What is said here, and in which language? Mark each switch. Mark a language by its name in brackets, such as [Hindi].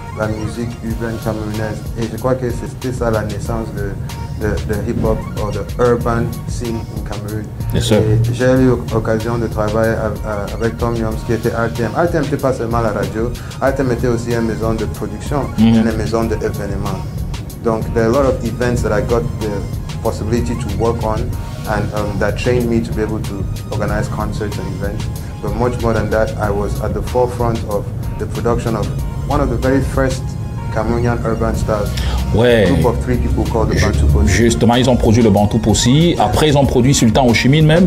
[French] la musique urbaine camerounaise. Et je crois que c'était ça la naissance de hip-hop ou de [English] urban scene in Cameroun. Yes, sir. [French] J'ai eu l'occasion de travailler avec Tom Yoms qui était RTM. RTM n'était pas seulement la radio, RTM était aussi une maison de production, une maison d'événements. [English] Donc, there are a lot of events that I got the possibility to work on and that trained me to be able to organize concerts and events. But much more than that, I was at the forefront of the production of one of the very first Cameroonian urban stars. [French] Ouais. [English] A group of 3 people called the Bantu Posse. [French] Justement, ils ont produit le Bantu Posse. Après, ils ont produit Sultan Ho Chi Minh même.